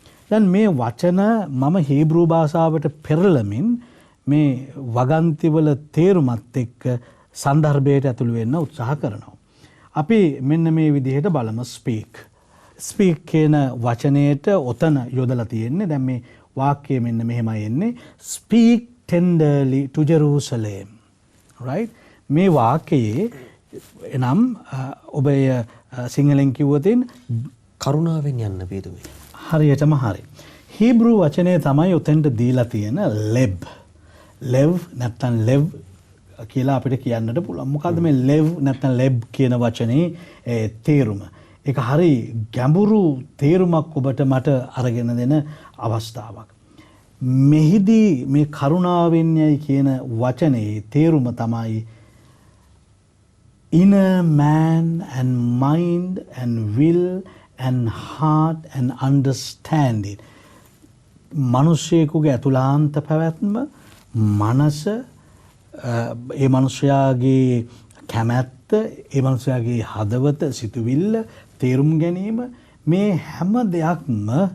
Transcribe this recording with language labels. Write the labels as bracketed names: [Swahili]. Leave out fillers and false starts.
[Sinhala] දැන් මේ වචන මම හීබ්‍රු භාෂාවට පෙරළමින් මේ වගන්තිවල තේරුමත් එක්ක සන්දර්භයට ඇතුළු වෙන්න උත්සාහ කරනවා. අපි මෙන්න මේ විදිහට බලමු speak. speak කියන වචනයට ඔතන යොදලා තියෙන්නේ. දැන් මේ වාක්‍යය මෙන්න මෙහෙමයි එන්නේ. [English] speak tenderly to Jerusalem. [Sinhala] right? මේ වාක්‍යයේ එනම් ඔබ සිංහලෙන් කිව්වොතින් කරුණාවෙන් යන්න වේදුමේ. හරියටම හරි. හීබ්‍රු වචනය තමයි උතෙන්ට දීලා තියෙන ලෙබ්. ලෙව් නැත්නම් ලෙව් කියලා අපිට කියන්නට පුළුවන්. මොකද්ද මේ ලෙව් නැත්නම් ලෙබ් කියන වචනේ තේරුම? ඒක හරි ගැඹුරු තේරුමක් ඔබට මට අරගෙන දෙන අවස්ථාවක්. මෙහිදී මේ කරුණාවෙන් යයි කියන වචනේ තේරුම තමයි [English] inner man and mind and will and heart and understanding. [Sinhala] මිනිසෙකුගේ අතුලාන්ත පැවැත්ම, මනස, ඒ මිනිසයාගේ කැමැත්ත, ඒ මිනිසයාගේ හදවත, සිතුවිල්ල, තේරුම් ගැනීම, මේ හැම දෙයක්ම